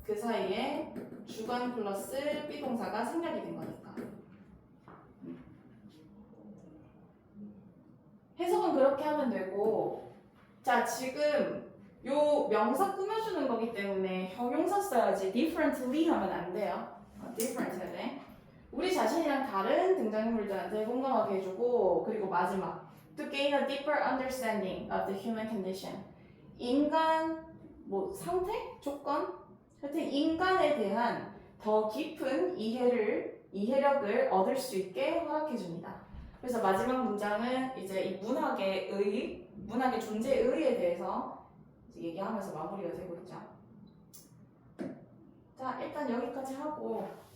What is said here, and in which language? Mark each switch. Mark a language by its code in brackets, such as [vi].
[ko] 그 사이에 주관 플러스 비동사가 생략이 된 거니까. 해석은 그렇게 하면 되고, 자 지금 요 명사 꾸며주는 거기 때문에 형용사 써야지 differently 하면 안 돼요. different 해야 돼. 우리 자신이랑 다른 등장인물들한테 공감하게 해주고, 그리고 마지막 [en] to gain a deeper understanding of the human condition. [ko] 인간 뭐 상태? 조건? 하여튼 인간에 대한 더 깊은 이해력을 얻을 수 있게 허락해 줍니다. 그래서 마지막 문장은 이제 이 문학의 존재의 의의에 대해서 이제 얘기하면서 마무리가 되고 있죠. 자, 일단 여기까지 하고